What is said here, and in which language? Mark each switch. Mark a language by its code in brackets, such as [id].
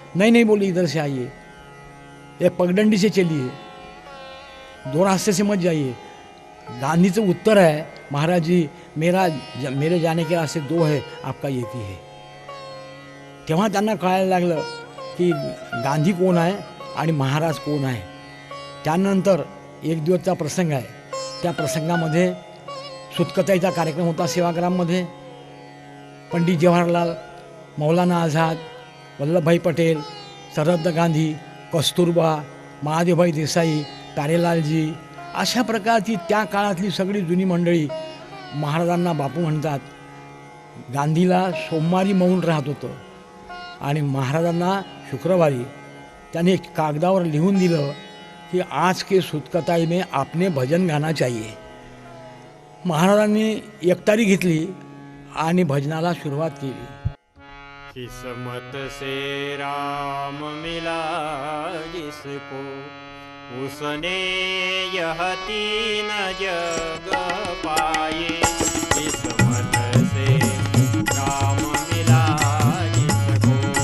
[hi] नहीं बोले इधर से आइए, ये पगडंडी से चलिए, 2 रास्ते से मत जाइए. [mr] गांधीचं उत्तर आहे, [hi] महाराज जी मेरे जाने के रास्ते 2 है, आपका एक ही है. [mr] तेव्हा त्यांना कळायला लागलं की गांधी कोण आहे आणि महाराज कोण आहे. त्यानंतर एक दिवसचा प्रसंग आहे. त्या प्रसंगामध्ये सुतकताईचा कार्यक्रम होता सेवाग्राममध्ये. पंडित जवाहरलाल, मौलाना आझाद, वल्लभभाई पटेल, सरहद गांधी, कस्तुरबा, महादेवभाई देसाई, प्यारेलालजी, अशा प्रकारची त्या काळातली सगळी जुनी मंडळी महाराजांना बापू म्हणतात. गांधीला सोमवारी मौन राहत होतं आणि महाराजांना शुक्रवारी त्याने एक कागदावर लिहून दिलं की [hi] आज के सुतकताई में आपने भजन गाना चाहिए. [mr] महाराजांनी एकतारी घेतली आणि भजनाला सुरुवात केली. [hi] किस्मत से राम मिला जिसको, उसने यह 3 जग पाए. किस्मत से राम मिला जिसको,